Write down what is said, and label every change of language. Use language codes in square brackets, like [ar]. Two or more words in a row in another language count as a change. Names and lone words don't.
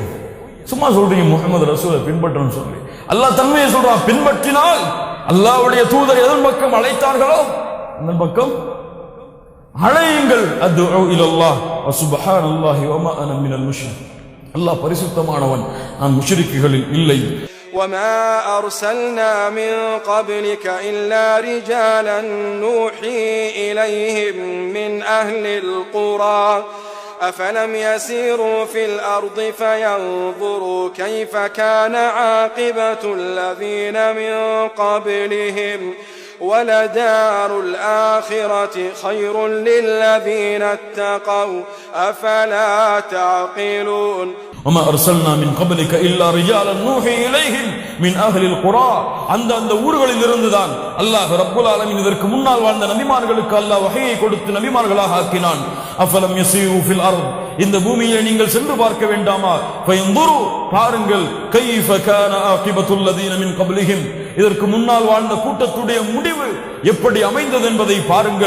[ta] சும்மா சொல்றீங்க முஹம்மது ரசூலை பின்பற்றணும் சொல்லி. அல்லாஹ் தன்மையை சொல்றான், பின்பற்றினால் அல்லாஹ்வுடைய தூதர் எதன் பக்கம் அழைத்தார்களோ அந்த பக்கம் அழையுங்கள். [ar] أدعو إلى الله وسبحان الله وما أنا من المشرك. [ta] அல்லாஹ் பரிசுத்தமானவன், நான் முஷ்ரிக்குகளில் இல்லை. [ar] وما أرسلنا من قبلك إلا رجالا نوحي إليهم من أهل القرى أفلم يسيروا في الأرض فينظروا كيف كان عاقبة الذين من قبلهم ولدار الآخرة خير للذين اتقوا أفلا تعقلون. وما أرسلنا من قبلك إلا رجالا نوحي إليهم من أهل القرى. [ta] அந்த ஊர்களில் இருந்துதான் அல்லாஹ் [ar] رب العالمين [ta] இதற்கு முன்னால் வாழ்ந்த நபிமார்களுக்கு அல்லாஹ் வஹீயை கொடுத்து நபிமார்களாக ஆக்கினான். [ar] أفلم يسيروا في الأرض, [ta] இந்த பூமியை நீங்கள் சென்று பார்க்க வேண்டாமா? ஃபயன்துரு, பாருங்கள், [ar] كيف كان عاقبة الذين من قبلهم, [ta] இதற்கு முன்னால் வாழ்ந்த கூட்டத்துடைய முடிவு எப்படி அமைந்தது என்பதை பாருங்கள்.